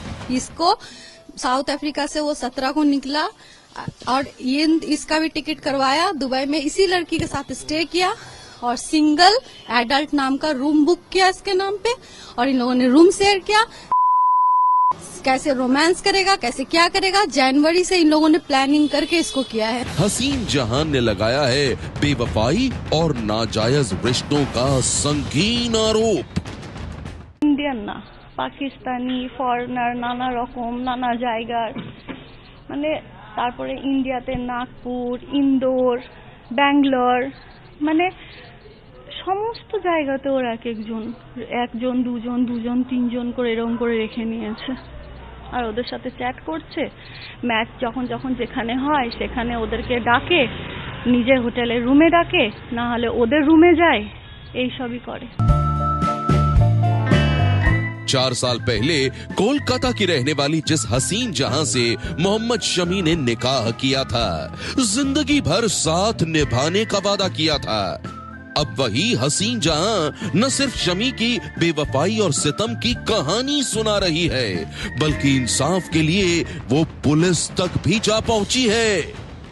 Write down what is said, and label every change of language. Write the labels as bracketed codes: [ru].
[hi] इसको south Africa से वो 17 को निकला और ये इसका भी टिकट करवाया, दुबई में इसी लड़की के साथ स्टे किया और सिंगल एडल्ट नाम का रूम बुक किया इसके नाम पे, और इन लोगों ने रूम शेयर किया। कैसे रोमांस करेगा, कैसे क्या करेगा, जनवरी से इन लोगों ने प्लानिंग करके इसको किया है। हसीन जहान ने लगाया है बेवफाई और नाजायज रिश्तों का संगीन आरोप। इंडियन ना [bn] পাকিস্তানি ফরেনার নানা রকম নানা জায়গার মানে তারপরে ইন্ডিয়াতে নাগপুর, ইন্দোর, ব্যাঙ্গালোর, মানে সমস্ত জায়গাতে ওরা একজন দুজন তিনজন করে এরকম করে রেখে নিয়েছে আর ওদের সাথে চ্যাট করছে। ম্যাচ যখন যেখানে হয় সেখানে ওদেরকে ডাকে, নিজের হোটেলের রুমে ডাকে, না হলে ওদের রুমে যায়, এই সবই করে। [hi] 4 साल पहले कोलकाता की रहने वाली जिस हसीन जहां से मोहम्मद शमी ने निकाह किया था, जिंदगी भर साथ निभाने का वादा किया था, अब वही हसीन जहां न सिर्फ शमी की बेवफाई और सितम की कहानी सुना रही है, बल्कि इंसाफ के लिए वो पुलिस तक भी जा पहुंची है।